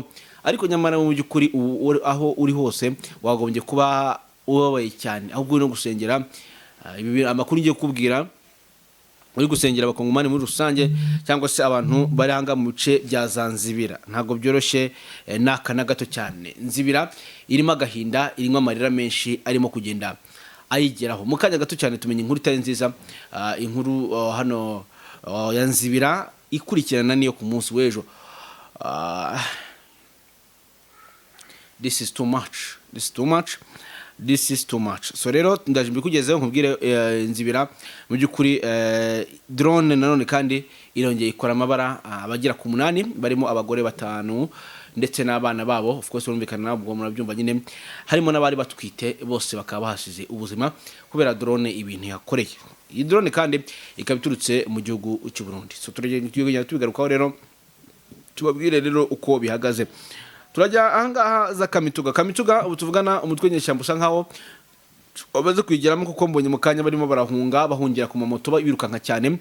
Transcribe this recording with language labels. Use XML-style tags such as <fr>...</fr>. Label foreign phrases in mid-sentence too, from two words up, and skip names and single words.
<rw>Ariko nyamara mu byukuri aho uri hose wagombye kuba ubabaye cyane, ahubwo no gusengera ibi amakuru ngiye kubwira, uri gusengera abakongomani muri rusange cyangwa se abantu bari hanga mu bice bya Zanzibira. Ntago byoroshye naka na gato cyane. Nzibira irimo agahinda, irimo amarira menshi arimo kugenda ayigeraho. Mu kanya gato cyane tumenye inkuru itari nziza, inkuru hano ya Nzibira ikurikirana niyo ku munsi w'ejo.</rw> <en>This is too much. This is too much. This is too much.</en> <rw>So rero ndaje mbikugezeho nkubwire Nzibira mu byukuri drone nanone kandi irongeye ikora amabara abagira ku 8 barimo abagore 5 ndetse n'abana babo.</rw> <en>Of course</en> <rw>urumvikana nabwo murabyumva nyine, harimo n'abari batwite bose bakaba bahasize ubuzima kubera drone ibintu yakoreye. Iyi drone kandi ikabiturutse mu gihugu cy'u Burundi. So turagenda tubigarukaho rero tubabwire rero uko bihagaze. Turajya ahangaha za Kamituga ubu tuvugana umutwe nyeshyamba usa nkaho babaze kwigeramo kuko mbonye mu kanya barimo barahunga bahungira ku mamoto birukanka cyane.</rw>